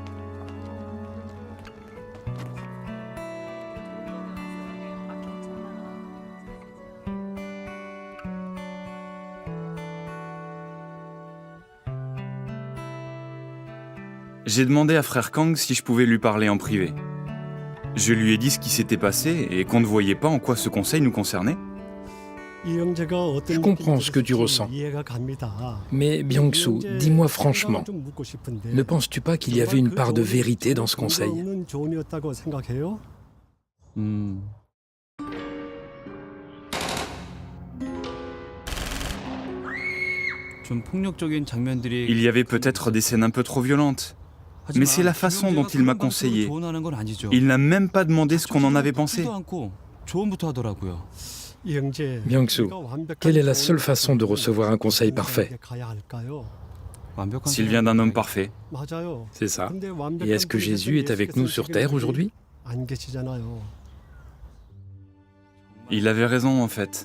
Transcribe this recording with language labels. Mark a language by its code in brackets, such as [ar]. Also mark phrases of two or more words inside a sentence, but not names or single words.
[fr] J'ai demandé à frère Kang si je pouvais lui parler en privé. Je lui ai dit ce qui s'était passé et qu'on ne voyait pas en quoi ce conseil nous concernait. Je comprends ce que tu ressens. Mais Byung-soo, dis-moi franchement, ne penses-tu pas qu'il y avait une part de vérité dans ce conseil? [ko] 좀 폭력적인 장면들이 [fr] Il y avait peut-être des scènes un peu trop violentes, mais c'est la façon dont il m'a conseillé. Il n'a même pas demandé ce qu'on en avait pensé. [ko] 조언부터 하더라고요. [fr] Byung-soo, quelle est la seule façon de recevoir un conseil parfait? S'il vient d'un homme parfait. C'est ça. Et est-ce que Jésus est avec nous sur terre aujourd'hui? Il avait raison en fait.